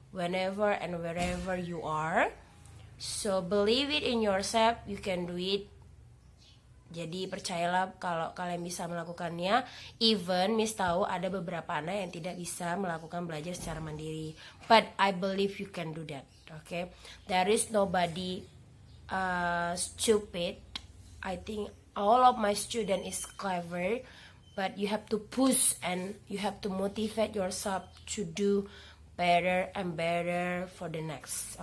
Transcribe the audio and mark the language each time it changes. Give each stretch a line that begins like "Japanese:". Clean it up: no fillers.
English: whenever and wherever you are. So believe it in yourself, you can do it.
Indonesian: Jadi percayalah kalau kalian bisa melakukannya. Even Miss tahu ada beberapa anak yang tidak bisa melakukan belajar secara mandiri,
English: but I believe you can do that. Okay, there is nobody stupid. I think all of my student is clever, but you have to push and you have to motivate yourself to do better and better for the next.